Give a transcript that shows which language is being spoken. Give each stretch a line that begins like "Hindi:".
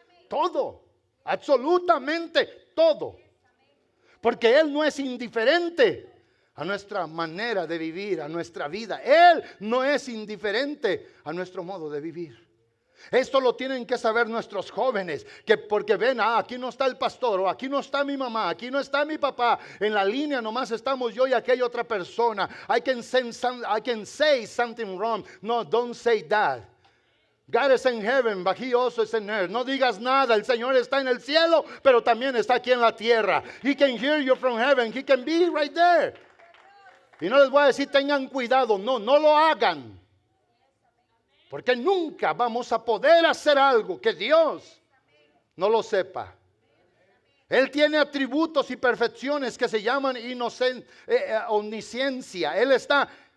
Spanish: Todo, absolutamente todo. Porque Él no es indiferente a nuestra manera de vivir, a nuestra vida. Él no es indiferente a nuestro modo de vivir. Esto lo tienen que saber nuestros jóvenes, que porque ven: aquí no está el pastor, o aquí no está mi mamá, aquí no está mi papá, en la línea nomás estamos yo y aquella otra persona.
English: I can say something wrong. No, don't say that. God is in heaven, but He also is in earth.
Spanish: No digas nada, el Señor está en el cielo, pero también está aquí en la tierra.
English: He can hear you from heaven, He can be right there.
Spanish: Y no les voy a decir tengan cuidado, no lo hagan. Porque nunca vamos a poder hacer algo que Dios no lo sepa. Él tiene atributos y perfecciones que se llaman omnisciencia. Él está